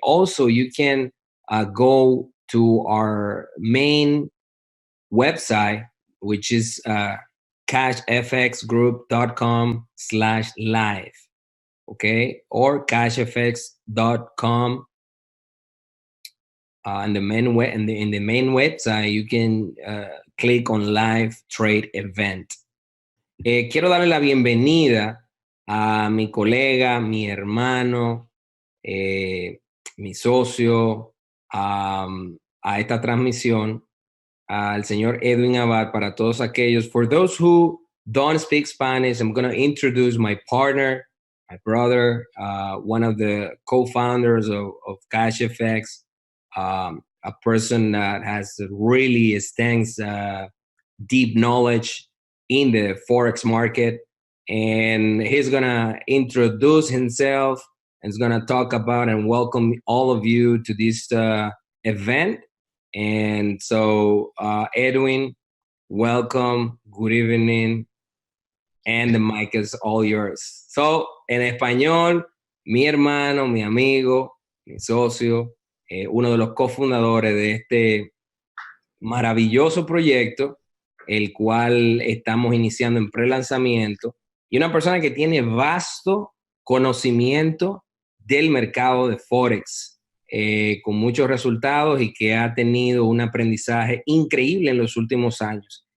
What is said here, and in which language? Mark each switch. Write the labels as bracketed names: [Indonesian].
[English] Also, you can go to our main website, which is cashfxgroup.com/live, okay, or cashfx.com. In the main website, you can click on live trade event. [Spanish] Quiero darle la bienvenida a mi colega, mi hermano, mi socio, a esta transmisión, al señor Edwin Abad. Para todos aquellos, [English] for those who don't speak Spanish, I'm going to introduce my partner, my brother, one of the co-founders of CashFX, a person that has really extensive, deep knowledge in the Forex market. And he's going to introduce himself and is going to talk about and welcome all of you to this event. And so, Edwin, welcome, good evening, and the mic is all yours. [Spanish] So, en español, mi hermano, mi amigo, mi socio, uno de los cofundadores de este maravilloso proyecto, el cual estamos iniciando en pre-lanzamiento, y una persona que tiene vasto conocimiento del mercado de Forex, con muchos resultados, y que ha tenido un aprendizaje increíble en los últimos años.